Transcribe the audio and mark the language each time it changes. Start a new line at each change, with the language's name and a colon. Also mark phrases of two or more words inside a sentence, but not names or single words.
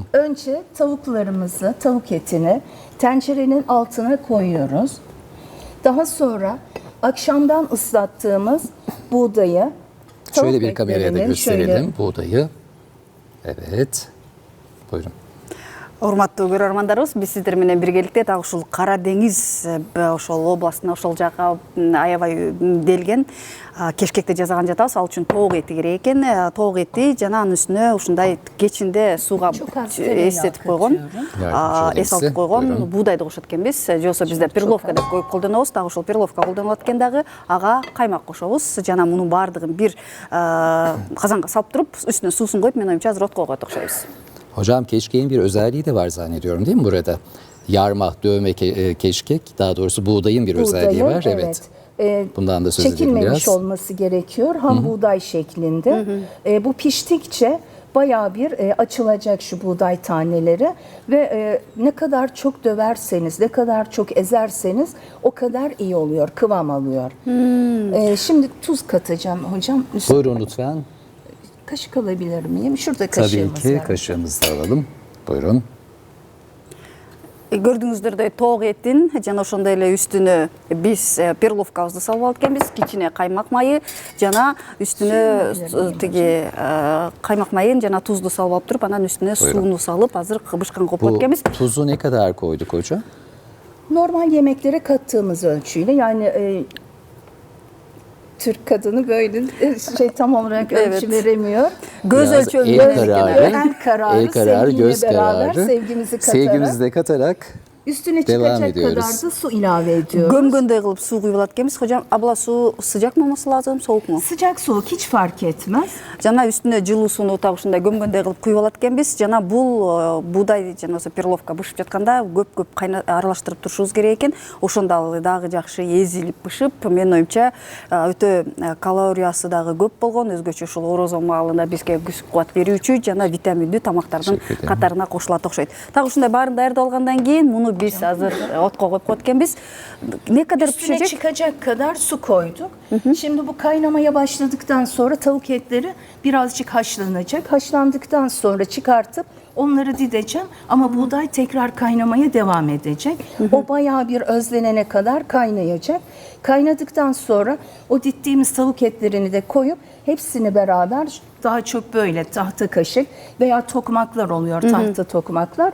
Turkish: Önce tavuklarımızı, tavuk etini tencerenin altına koyuyoruz. Daha sonra akşamdan ıslattığımız buğdayı tavuk Şöyle bir kameraya da etlerinin gösterelim şöyle buğdayı. Evet. Buyurun.
Kyrgyz: Урматтуу көрөрмандарыбыз, биз сиздер менен биргеликте дагы ушул Кара деңиз ошол областына ошол жака аябай делген кешкекти жасаган жатабыз. Ал үчүн тоок эти керек экен. Тоок эти жана анын үстүнө ушундай кечинде сууга
Turkish: Çok az tereyağı
Kyrgyz: эстетип койгон,
Turkish: Yardımcı
Kyrgyz: эс алып
Turkish: olayım
Kyrgyz: койгон
Turkish: size. Buyurun.
Kyrgyz: буудайды кошот экенбиз. Же болбосо бизде перловка деп коюп колдонобуз. Дагы ошол перловка колдонулат экен дагы. Ага каймак кошобуз. Жана мунун баардыгын бир казанга салып туруп, üstüne суусун коюп, мен оюмча азыр отко коет окшойбуз.
Turkish: Hocam keşkeğin bir özelliği de var zannediyorum değil mi burada? Yarma, dövme keşkek, daha doğrusu buğdayın bir özelliği var. Evet. Bundan da söz edelim çekilmemiş biraz. olması gerekiyor. Ham buğday şeklinde. Bu piştikçe bayağı bir açılacak şu buğday taneleri ve ne kadar çok döverseniz, ne kadar çok ezerseniz o kadar iyi oluyor, kıvam alıyor. Şimdi tuz katacağım hocam. Buyurun lütfen. Kaşık alabilir miyim? Şurada Tabii kaşığımız ki var. kaşığımızı da alalım. Buyurun.
Kyrgyz: Көрдүңүздөрдөй тоок этин жана ошондой эле үстүнө биз перловкабызды салып алып экенбиз, кичине каймак майы жана үстүнө тиги каймак майын жана тузду салып алып туруп, анан үстүнө сууну салып азыр кыбышкан коюп
Turkish: Bu
Kyrgyz: коюп экенбиз.
Turkish: tuzu ne kadar koyduk hocam? Normal yemeklere kattığımız ölçüyle yani Türk kadını böyle tam olarak ölçü Evet. veremiyor. Göz Biraz ölçümü el kararı, El kararı, el kararı, sevgiyle göz beraber, kararı. sevgimizi katarak, Sevgimizi de katarak üstüne devam çıkacak ediyoruz. kadar da su ilave ediyoruz.
Kyrgyz: Gömgönдөй кылып суу куюп алат экенбиз.
Turkish: Hocam abla su sıcak mı olması lazım, soğuk mu? Sıcak soğuk hiç fark etmez.
Kyrgyz: Жана үстүнө жылуу сууну так ушундай көмгөндөй кылып куюп алат экенбиз. Жана бул буудай жана осы перловка бышып жатканда көп аралаштырып турушубуз керек экен. Ошондо ал дагы жакшы эзилип бышып, менин оюмча өтө калориясы дагы көп болгон, өзгөчө ушул орозо маалында бизге күч кубат берүүчү жана витаминдүү тамактардын катарына кошулат окшойт. Так ушундай баарын даярдап алгандан кийин муну биз азыр отко коюп коет экенбиz.
Turkish: Ne kadar Üstüne pişecek? çıkacak kadar su koyduk. Şimdi bu kaynamaya başladıktan sonra tavuk etleri birazcık haşlanacak. Haşlandıktan sonra çıkartıp onları dideceğim ama buğday tekrar kaynamaya devam edecek. O bayağı bir özlenene kadar kaynayacak. Kaynadıktan sonra o dittiğimiz tavuk etlerini de koyup hepsini beraber daha çok böyle tahta kaşık veya tokmaklar oluyor, tahta tokmaklar.